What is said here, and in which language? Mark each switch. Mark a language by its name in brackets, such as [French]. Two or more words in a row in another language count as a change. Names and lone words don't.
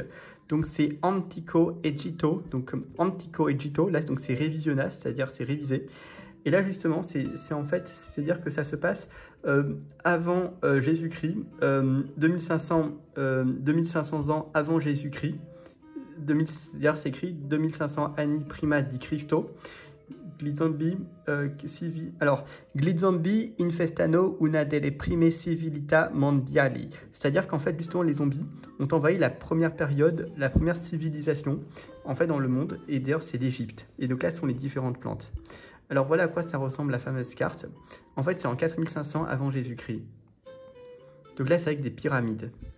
[French] Donc c'est Antico Egitto. Donc Antico Egitto, là, donc c'est Revisiona, c'est-à-dire c'est révisé. Et là, justement, c'est en fait, c'est-à-dire que ça se passe avant Jésus-Christ, 2500 ans avant Jésus-Christ. D'ailleurs, c'est écrit [Italian] 2500 anni prima di Cristo. Zombie infestano una delle prime civiltà mondiali. [French] C'est-à-dire qu'en fait, justement, les zombies ont envahi la première période, la première civilisation, en fait, dans le monde. Et d'ailleurs, c'est l'Égypte. Et donc là, ce sont les différentes plantes. Alors voilà à quoi ça ressemble la fameuse carte. En fait, c'est en 4500 avant Jésus-Christ. Donc là, c'est avec des pyramides.